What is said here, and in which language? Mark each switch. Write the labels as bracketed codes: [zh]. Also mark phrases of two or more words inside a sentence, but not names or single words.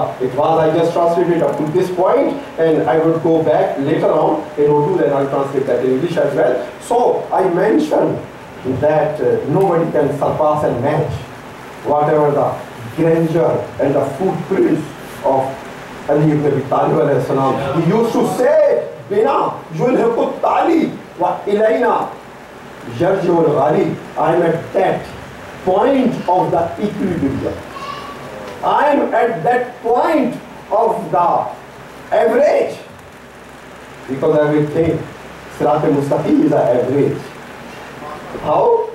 [en] It was, I just translated up to this point, and I would go back later on in Urdu, then I'll translate that in English as well. So I mentioned that nobody can surpass and match whatever the grandeur and the footprints of Ali ibn Abi Talib [ar] عليه السلام. [en] He used to say, [ar] بنا يلحق التالي وإلينا يرجع الغالي. [en] I am at that point of the equilibrium. I am at that point of the average, because everything, [ar] الصراط المستقيم [en] is an average. How?